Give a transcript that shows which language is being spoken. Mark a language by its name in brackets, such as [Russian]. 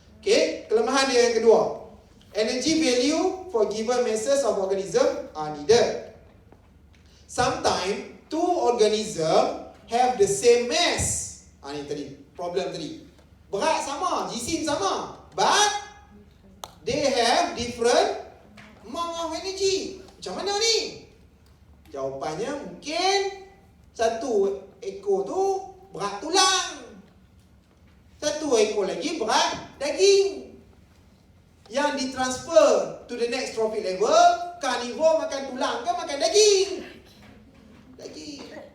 [Malay] Okay, kelemahan dia yang kedua. [English] Energy value for given masses of organism are needed. Sometimes two organism have the same mass. [Malay] Ni tadi, problem tadi. Berat sama, jisim sama, [English] but they have different amount of energy. [Malay] Macam mana ni? Jawapannya mungkin satu ekor tu berat tulang, satu ekor lagi berat daging. Yang ditransfer [English] to the next trophic level, [Malay] carnivore makan tulang ke makan daging? Daging.